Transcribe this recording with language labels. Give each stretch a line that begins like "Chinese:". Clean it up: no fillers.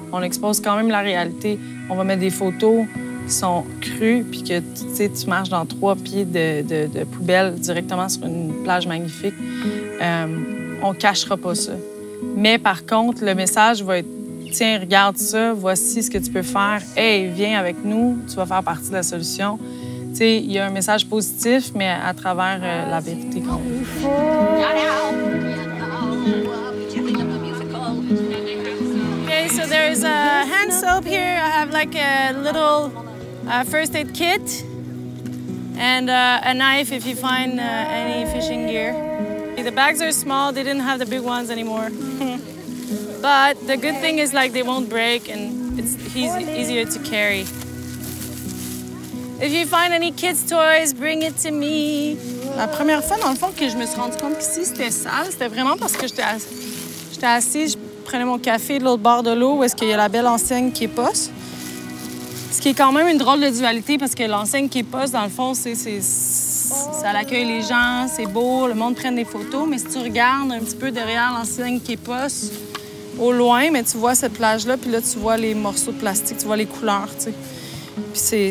French: On expose quand même la réalité. On va mettre des photos qui sont crues, puis que tu marches dans 3 pieds de poubelle directement sur une plage magnifique. On cachera pas ça. Mais par contre, le message va être « Tiens, regarde ça, voici ce que tu peux faire. Hey, viens avec nous, tu vas faire partie de la solution. » Tu sais, il y a un message positif, mais à travers la vérité quand même.
English: Okay, so there's a hand soap here. I have like a little first aid kit and a knife if you find any fishing gear. The bags are small. They didn't have the big ones anymore. But the good thing is like they won't break and it's easier to carry. If you find any kids' toys, bring it to me.
French: La première fois, dans le fond, que je me suis rendu compte qu'ici, c'était sale, c'était vraiment parce que j'étais assise, je prenais mon café de l'autre bord de l'eau où est-ce qu'il y a la belle enseigne qui est Poste. Ce qui est quand même une drôle de dualité parce que l'enseigne qui est Poste, dans le fond, ça accueille les gens, c'est beau, le monde prend des photos, mais si tu regardes un petit peu derrière l'enseigne qui est Poste, au loin, mais tu vois cette plage-là, puis là, tu vois les morceaux de plastique, tu vois les couleurs, tu sais.